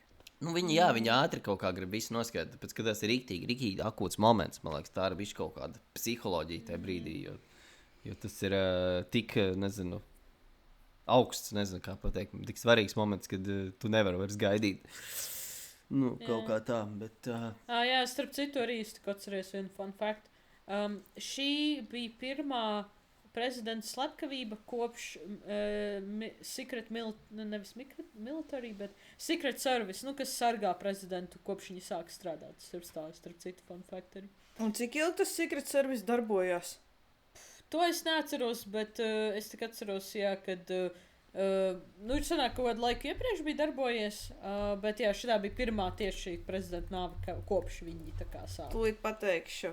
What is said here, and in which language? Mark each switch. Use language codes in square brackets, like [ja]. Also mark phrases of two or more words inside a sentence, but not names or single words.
[lv] Nu, viņi ātri kaut kā grib visu noskaidrot, tāpēc, ka tas ir rīktīgi akūts moments, man liekas, tā ir bišķi kaut kāda psiholoģija tajā brīdī, jo tas ir tik, nezinu, augsts, nezinu, kā pateikt, tik svarīgs moments, kad tu nevari vairs gaidīt. Nu, kaut kā tā, bet... Jā, starp citu arī es atceries vienu [en] fun fact. [lv] Šī bija pirmā prezidenta slepkavība kopš military, bet Secret Service, kas sargā prezidentu, kopš viņi sāk strādāt. Starp citu [en] fun fact [lv] arī. Un cik ilgi tas Secret Service darbojās? To es neatceros, bet es tik atceros, jā, kad... ir sanāk, kaut kādu laiku iepriekš bija darbojies, bet jā, šitā bija pirmā tieši prezidenta nāve, kopš viņi tā kā sāk. Tūlīt pateikšu.